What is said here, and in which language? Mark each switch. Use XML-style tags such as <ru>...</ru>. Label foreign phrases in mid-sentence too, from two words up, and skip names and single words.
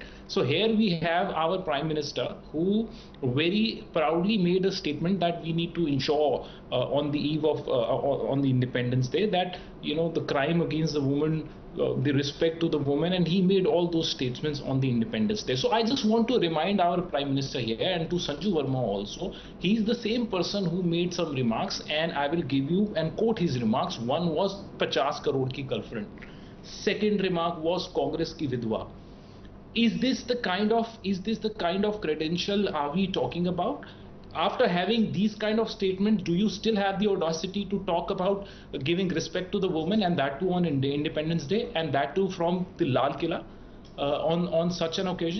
<en>So here we have our Prime Minister who very proudly made a statement that we need to ensure on the eve of on the Independence Day that the crime against the woman, the respect to the woman, and he made all those statements on the Independence Day. So I just want to remind our Prime Minister here and to Sanju Verma also, he's the same person who made some remarks, and I will give you and quote his remarks. One was 50</en> <hi>करोड़ की</hi> <en>girlfriend. Second remark was Congress</en> <hi>की विधवा.</hi> <en>Is this the kind of credential are we talking about? After having these kind of statements, do you still have the audacity to talk about giving respect to the woman, and that too on Independence Day, and that too from the Lal Killa on such an occasion?</en>